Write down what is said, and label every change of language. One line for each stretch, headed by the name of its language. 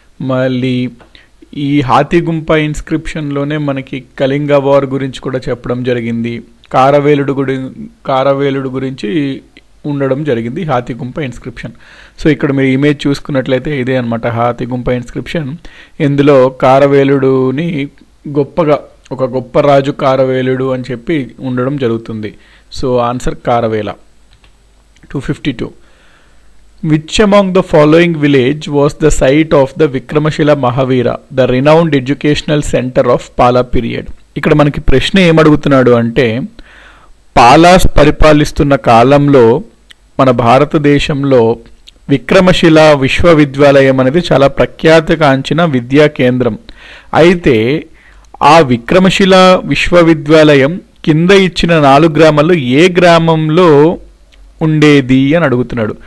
Telugu: మళ్ళీ ఈ హాతీగుంప ఇన్స్క్రిప్షన్లోనే మనకి కళింగ వార్ గురించి కూడా చెప్పడం జరిగింది, కారవేలుడు గురించి ఉండడం జరిగింది హాతీగుంప ఇన్స్క్రిప్షన్. సో ఇక్కడ మీరు ఇమేజ్ చూసుకున్నట్లయితే ఇదే అనమాట హాతీగుంప ఇన్స్క్రిప్షన్. ఇందులో కారవేలుడుని ఒక గొప్ప రాజు కారవేలుడు అని చెప్పి ఉండడం జరుగుతుంది. So answer Kharavela.
English: 252, which among the following village was the site of the Vikramashila Mahavira, the renowned educational center of Pala period?
Telugu: ఇక్కడ మనకి ప్రశ్న ఏమడుగుతున్నాడు అంటే, పాలాస్ పరిపాలిస్తున్న కాలంలో మన భారతదేశంలో విక్రమశిల విశ్వవిద్యాలయం అనేది చాలా ప్రఖ్యాతిగాంచిన విద్యా కేంద్రం. అయితే ఆ విక్రమశిల విశ్వవిద్యాలయం కింద ఇచ్చిన 4 గ్రామాల్లో ఏ గ్రామంలో ఉండేది అని అడుగుతున్నాడు.